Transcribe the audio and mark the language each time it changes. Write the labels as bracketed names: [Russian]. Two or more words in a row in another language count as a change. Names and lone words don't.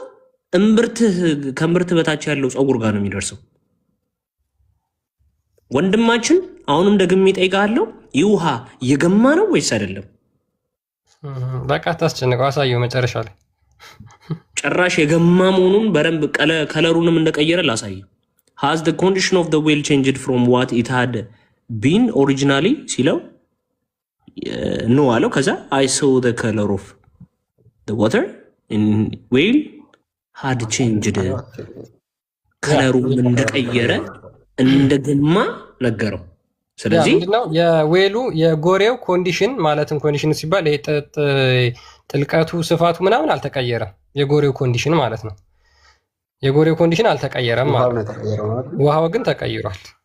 [Amharic] ከእምብርት በታች ያለው ፀጉር ጋር ነው የሚደርሰው። ወንድማችን አሁንም ደግሜ እጠይቅሃለሁ፣ ይህ ውሃ የገማ ነው ወይስ አይደለም? በቃ ታስጨንቀው፣ አሳየው መጨረሻ ላይ ጭራሽ የገማ መሆኑን በደንብ ከለሩንም እንደቀየረ ላሳየው። [English] has the condition of the whale changed from what it had been originally [Amharic] ሲለው ነው አለው። ከዛ [English] I saw the color of the water in whale had changed [Amharic] ከለሩ እንደቀየረ እንደገማ ነገረው። ስለዚህ ምንድነው የዌሉ የጎሬው ኮንዲሽን ማለትም ኮንዲሽን ሲባል ጥልቀቱ ስፋቱ ምናምን አልተቀየረም። የጎሬው ኮንዲሽን ማለት ነው። የጎሬው ኮንዲሽን አልተቀየረም ማለት ነው። ውሃው ግን ተቀይሯል።